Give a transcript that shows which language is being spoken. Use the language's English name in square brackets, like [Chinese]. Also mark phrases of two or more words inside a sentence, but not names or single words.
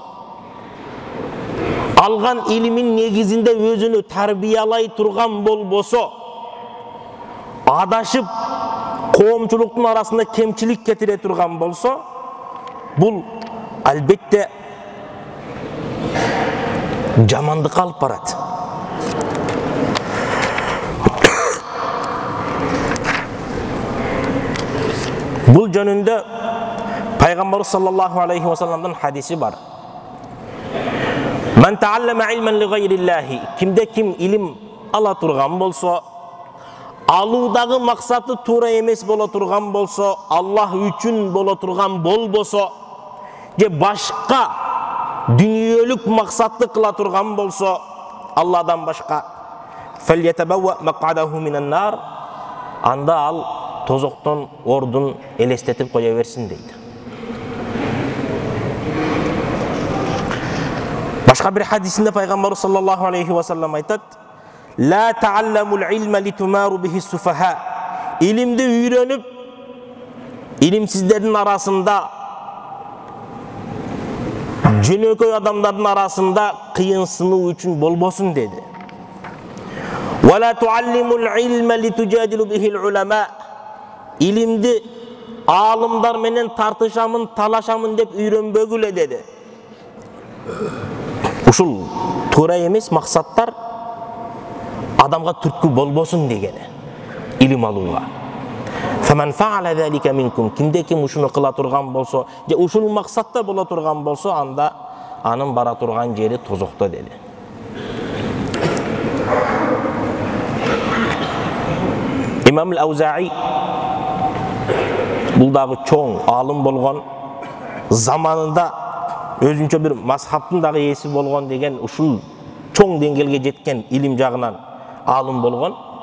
[Kyrgyz] algan ilimin negizinde özünü terbiyelay turgan bolboso, adaşıp koomчулуктун arasında kemçilik ketire turgan bolso, bul albatta жамандыкка алып барат. Bul jönündө Peygamber [Arabic] صلى الله عليه وسلم [Kyrgyz] hadisi var. [Arabic] من تعلم علما لغير الله. [Kyrgyz] Kimde kim ilim ala turgan bolso, alуудагы максаты туура эмес боло турган болсо, Аллах үчүн боло турган болбосо, же башка дүниөлүк максатты кыла турган болсо, Алладан башка, [Arabic] فليتبوأ مقعده من النار, [Kyrgyz] анда ал тозоктон ордун элестетип кое берсин дейт. Башка бир хадисинде Пайгамбар [Arabic] صلى الله عليه وسلم [Kyrgyz] айтат: [Arabic] "لا تعلموا العلم لتماروا به السفهاء." [Kyrgyz] Илимди үйрөнүп, илимсиздердин арасында, жөнөкөй адамдардын арасында кыйынсынуу үчүн болбосун деди. [Arabic] "ولا تعلموا العلم لتجادلوا به العلماء." [Kyrgyz] Илимди алымдар менен тартышамын, талашамын деп үйрөнбөгүлө деди. Ушул туура эмес максаттар адамга түрткү болбосун дегени илим алууга. [Arabic] فمن فعل ذلك منكم, [Kyrgyz] кимде ким ушуну кыла турган болсо, же ушул максатта боло турган болсо, анда анын бара турган жери тозокто деди. Имам ал-Аузаи бул дагы чоң алым болгон, заманында өзүнчө бир мазхабтын дагы ээси болгон деген, ушул чоң деңгээлге жеткен илим жагынан алым болгон.